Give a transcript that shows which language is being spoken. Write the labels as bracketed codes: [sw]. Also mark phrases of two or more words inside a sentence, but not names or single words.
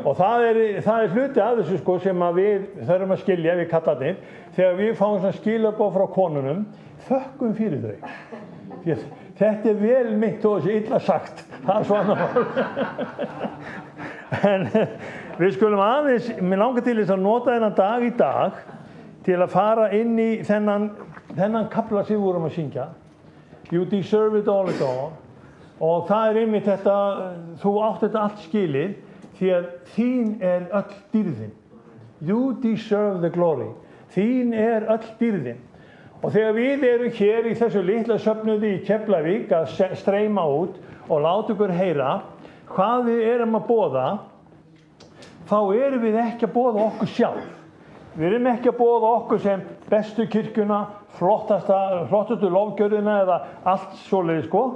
[is] Og það er hluti af þessu sko sem að við þurfum að skilja við kallarnir þegar við fáum svona skilaboð frá konunum, þökkum fyrir þau. Þetta er vel mitt og þessi illa sagt. Það er svona. En við skulum aðeins, mér langar til þess að nota þennan dag í dag til að fara inn í þennan kafla sem við vorum að syngja. [en] You deserve it all. [is] Og það er einmitt þetta, þú átt þetta allt skilið því að þín er öll dýrðin. [en] You deserve the glory. [is] Þín er öll dýrðin. Og þegar við erum hér í þessu litla söfnuði í Keflavík að streyma út og láta ykkur heyra hvað við erum að boða, þá erum við ekki að boða okkur sjálf. Við erum ekki að boða okkur sem bestu kirkjuna, flottustu lofgjörðina eða allt svoleiðis sko.